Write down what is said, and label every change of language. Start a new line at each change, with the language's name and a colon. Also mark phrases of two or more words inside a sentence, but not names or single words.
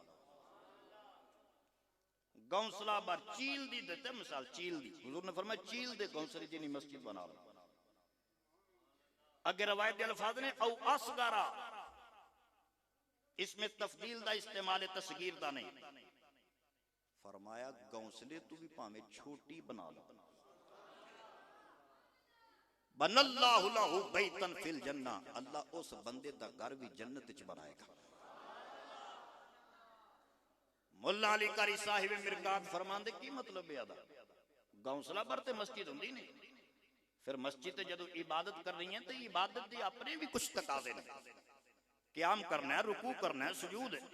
Punjabi: گونسلا بر چیل دی دیتے مثال، چیل دی، حضور نے فرمایا چیل دے گونسلے جنی مسجد بنا لو. اگے روایت کے الفاظ نے
Arabic: أو أصغر,
Punjabi: اس میں تفضیل دا استعمال تصغیر دا نہیں، فرمایا گونسلے توں بھی بھاویں چھوٹی بنا لو.
Arabic: بنى الله له بيتا في الجنة,
Punjabi: اللہ اس بندے دا گھر بھی جنت چ بنائے گا. ملا علی قاری صاحب مرقات فرماندے کی مطلب ہے ادا گونسلا پر تے مسجد ہوندی نہیں، پھر مسجد تے جدوں عبادت کر رہی ہے تو عبادت دے اپنے بھی کجھ تقاضے نے، قیام کرنا ہے، رکوع کرنا ہے، سجود ہے.